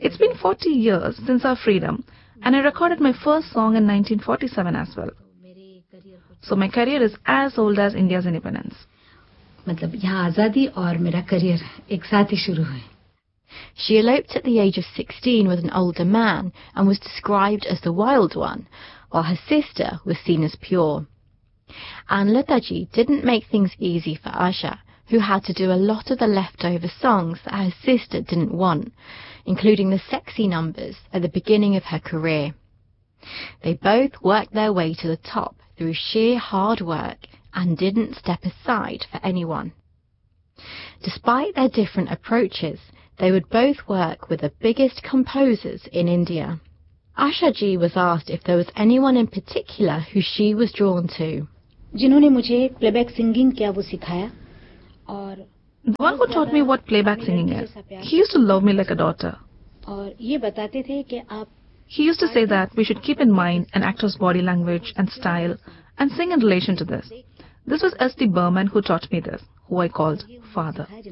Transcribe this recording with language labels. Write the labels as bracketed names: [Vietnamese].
[English] It's been 40 years since our freedom, and I recorded my first song in 1947 as well. So my career is as old as India's independence. [Hindi] मतलब यहाँ आजादी और मेरा career एक साथ ही शुरू हुए. [English] She eloped at the age of 16 with an older man and was described as the wild one, while her sister was seen as pure. And Lataji didn't make things easy for Asha, who had to do a lot of the leftover songs that her sister didn't want, including the sexy numbers at the beginning of her career. They both worked their way to the top through sheer hard work and didn't step aside for anyone. Despite their different approaches, they would both work with the biggest composers in India. Asha Ji was asked if there was anyone in particular who she was drawn to. [Hindi] जिन्होंने मुझे playback singing क्या वो सिखाया, [English] The one who taught me what playback singing is, he used to love me like a daughter. He used to say that we should keep in mind an actor's body language and style and sing in relation to this. This was S.D. Burman who taught me this, who I called father.